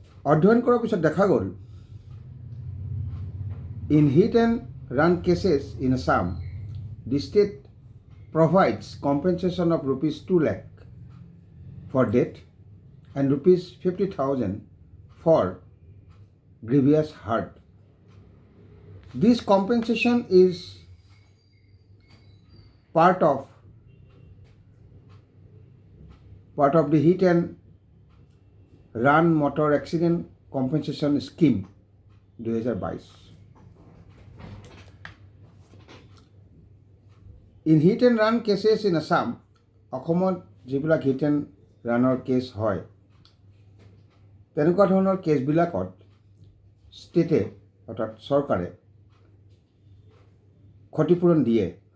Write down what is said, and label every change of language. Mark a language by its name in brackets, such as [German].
[Assamese] অধ্যয়ন কৰাৰ পিছত দেখা গ'ল, [English] In hit and run cases in Assam, the state provides compensation of rupees 2 lakh for death and rupees 50,000 for grievous hurt. This compensation is part of the hit and run motor accident compensation scheme 2022. In hit and run cases in Assam, [Assamese] অসমত যিবিলাক hit and ৰানৰ cash হয়, তেনেকুৱা ধৰণৰ কেছবিলাকত ষ্টেটে অৰ্থাৎ চৰকাৰে ক্ষতিপূৰণ দিয়ে।